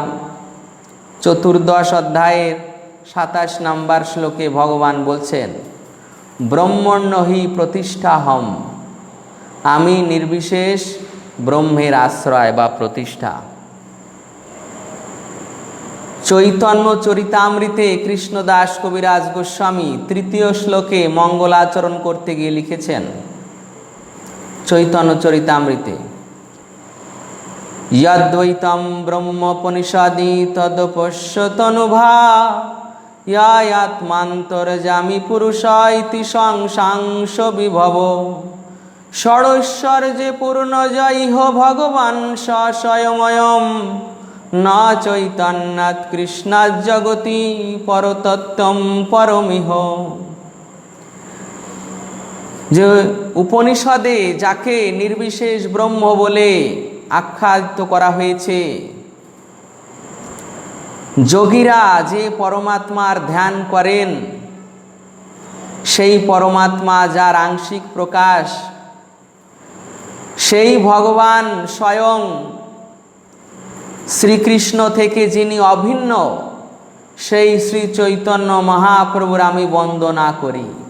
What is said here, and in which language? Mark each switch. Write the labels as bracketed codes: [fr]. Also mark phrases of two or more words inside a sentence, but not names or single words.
[bn] 14 অধ্যায়ের 27 নম্বর শ্লোকে ভগবান বলছেন, [sa] ব্রহ্মণ্য হি প্রতিষ্ঠাহম, [bn] আমি নির্বিশেষ ব্রহ্মের আশ্রয় বা প্রতিষ্ঠা। চৈতন্য চরিতামৃতে কৃষ্ণদাস কবিরাজ গোস্বামী 3য় শ্লোকে মঙ্গলাচরণ করতে গিয়ে লিখেছেন, চৈতন্য চরিতামৃতে, [sa] यद्वैतं ब्रह्मोपनिषदि तदपश्यतनुभा यात्मान्तर्जामि पुरुष इति संसांश विभव षडैश्वर्ये पूर्णजैः भगवान् स स्वयमयं न चैतन्यात् कृष्णात् जगति परतत्त्वं परमिह। [bn] যে উপনিষদে যাকে নির্বিশেষ ব্রহ্ম বলে আখ্যায়িত করা হয়েছে, যোগীরা যে পরমাত্মার ধ্যান করেন, সেই পরমাত্মা যার আংশিক প্রকাশ, সেই ভগবান স্বয়ং শ্রীকৃষ্ণ থেকে যিনি অভিন্ন, সেই শ্রী চৈতন্য মহাপ্রভুর আমি বন্দনা করি।